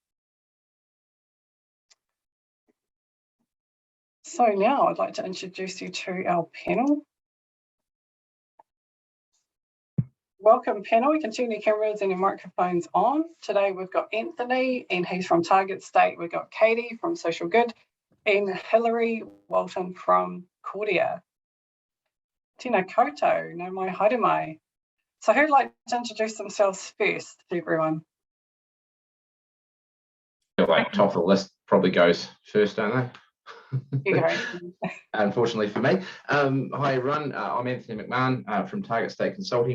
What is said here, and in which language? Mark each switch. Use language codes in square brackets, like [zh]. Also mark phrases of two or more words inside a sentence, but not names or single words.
[en] So now I'd like to introduce you to our panel. Welcome panel, we can turn your cameras and your microphones on. Today we've got Anthony and he's from Target State. We've got Katie from Social Good and Hillary Walton from Cordia. [mi] Tēnā koutou, no mai haere mai. [en] So who'd like to introduce themselves first to everyone? I feel like top of the list probably goes first, don't they? Unfortunately for me. Hi everyone, I'm Anthony McMahon from Target State Consulting.